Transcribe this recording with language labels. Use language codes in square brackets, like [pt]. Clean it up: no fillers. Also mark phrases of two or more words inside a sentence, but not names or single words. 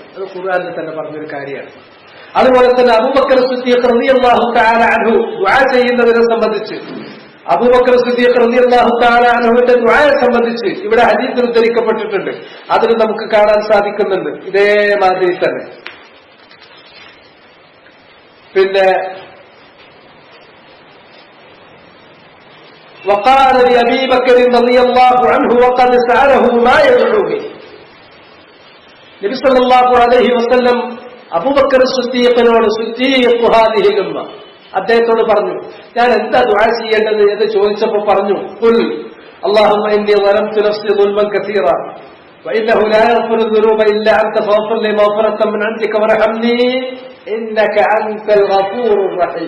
[ml] അത് ഖുർആനിൽ തന്നെ പറഞ്ഞൊരു കാര്യമാണ്. അതുപോലെ തന്നെ അബൂബക്കർ സിദ്ദീഖ് [ar] رضي الله تعالى عنه [ml] ദുആ ചെയ്യുന്നതിനെ സംബന്ധിച്ച്, അബൂബക്കർ സിദ്ദീഖ് [ar] رضي الله تعالى [ml] അൻഹുവിന്റെ ദുആയെ സംബന്ധിച്ച് ഇവിടെ ഹദീസിൽ ഉദ്ധരിക്കപ്പെട്ടിട്ടുണ്ട്. അതിൽ നമുക്ക് കാണാൻ സാധിക്കുന്നുണ്ട് ഇതേമാതിരി തന്നെ. [ar] പിന്നെ وقال لأبي بكر رضي الله عنه وقد سأله ما يدعو به. [ml] നബി [ar] صلى الله عليه وسلم [ml] അബൂബക്കർ സിദ്ദീഖിനോട് [ar] صديق هذه الأمة [ml] അദ്ദേഹത്തോട് പറഞ്ഞു, ഞാൻ എന്താ ദുആ ചെയ്യേണ്ടത് എന്ന് ചോദിച്ചപ്പോൾ പറഞ്ഞു, [ar] قل اللهم إني ظلمت نفسي ظلما كثيرا وإنه لا يغفر الذنوب إلا أنت فاغفر لي مغفرة من عندك وارحمني إنك أنت الغفور الرحيم.